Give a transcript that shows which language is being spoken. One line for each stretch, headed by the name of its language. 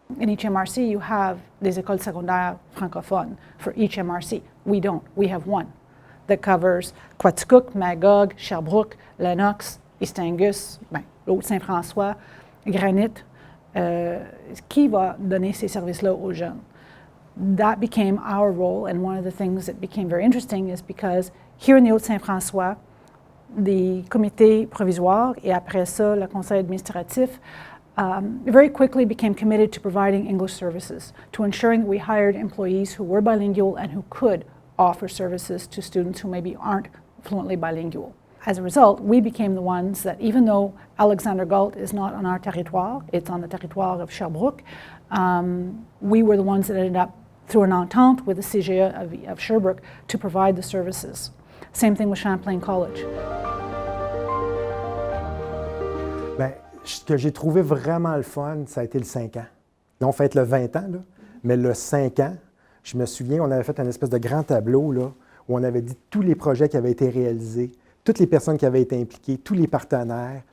English: In each MRC, you have
French: des écoles secondaires francophones
English: for each MRC. We don't. We have one that covers Quaticook, Magog, Sherbrooke, Lennox, East Angus, Haute-Saint-François, Granite.
French: Qui va donner ces services-là aux jeunes?
English: That became our role, and one of the things that became very interesting is because here in the Haute-Saint-François, the comité provisoire
French: et après ça,
English: le conseil administratif very quickly became committed to providing English services, to ensuring that we hired employees who were bilingual and who could offer services to students who maybe aren't fluently bilingual. As a result, we became the ones that, even though Alexander Galt is not on our territoire, it's on the territoire of Sherbrooke, we were the ones that ended up, through an entente with the CGE of Sherbrooke, to provide the services. Same thing with Champlain College.
French: Bien, ce que j'ai trouvé vraiment le fun, ça a été le 5 ans. Là, on fête le 20 ans, là, mais le 5 ans, je me souviens, on avait fait un espèce de grand tableau là, où on avait dit tous les projets qui avaient été réalisés, toutes les personnes qui avaient été impliquées, tous les partenaires.